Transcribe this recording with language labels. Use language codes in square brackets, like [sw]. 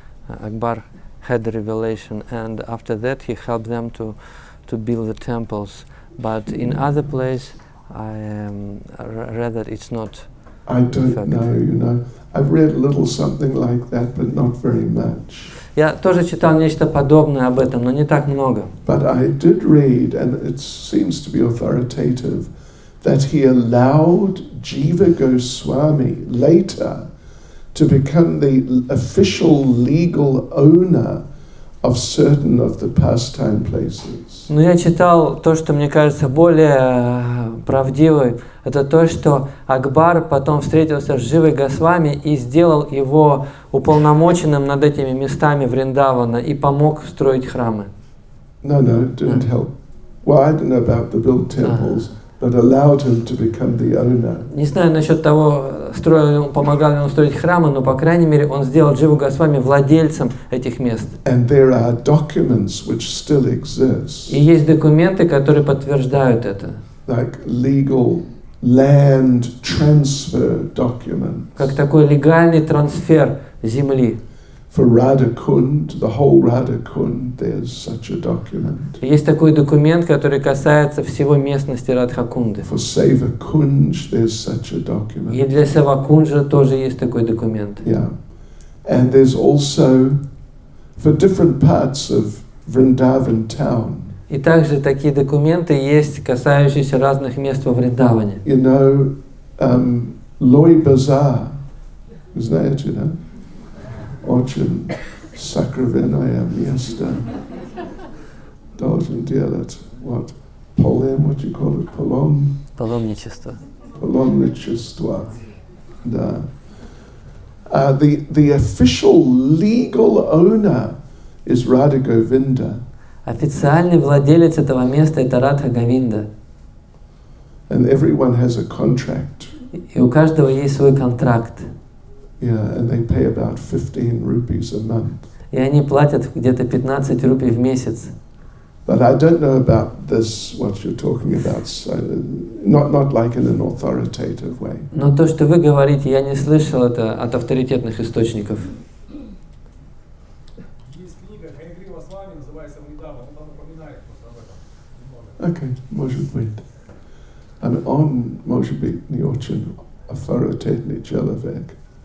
[en] Akbar had a revelation, and after that he helped them to build the temples. But in other place, I read that it's not. I don't know, I've read a little something like that, but not very much. [ru] Я тоже читал нечто подобное об этом, но не так много. [en] But I did read, and it seems to be authoritative, that he allowed Jiva Goswami later to become the official legal owner of certain of the pastime places. [ru] Но я читал то, что мне кажется более правдивым. Это то, что Акбар потом встретился с Дживой Госвами и сделал его уполномоченным над этими местами Вриндавана и помог строить храмы. [en] No, didn't help. Well, I don't know about the built temples, but allowed him to become the owner. [ru] Не знаю насчет того, помогал ли он строить храмы, но, по крайней мере, он сделал Дживу Госвами владельцем этих мест. [en] And there are documents which still exist. [ru] И есть документы, которые подтверждают это. [en] Like legal land transfer document. [ru] Как такой легальный трансфер земли. [en] For Radhakund, the whole Radhakund, there's such a document. [ru] Есть такой документ, который касается всего местности Радхакунды. [en] For Sevakunj, there's such a document. [ru] И для Севакунджа тоже есть такой документ. [en] Yeah. And there's also, for different parts of Vrindavan town. [ru] И также такие документы есть, касающиеся разных мест во Вриндаване. [en] You know, Loy Bazaar, [ru] знаете, да? Очень сокровенное место. Должен делать, what? [en] What do you call it? [ru] Паломничество. Паломничество. Да. [en] The official legal owner is Radha Govinda. [ru] Официальный владелец этого места это Радха Говинда. [en] And everyone has a contract. [ru] И у каждого есть свой контракт. [en] Yeah, and they pay about 15 rupees a month. [ru] И они платят где-то 15 рупий в месяц. [en] But I don't know about this, what you're talking about, so not like in an authoritative way. [ru] Но то, что вы говорите, я не слышал это от авторитетных источников. Есть книга Хайгрива с вами, называется «Вриндаван», он там упоминает просто об этом. Okay, может быть. Он, может быть, не очень авторитетный человек.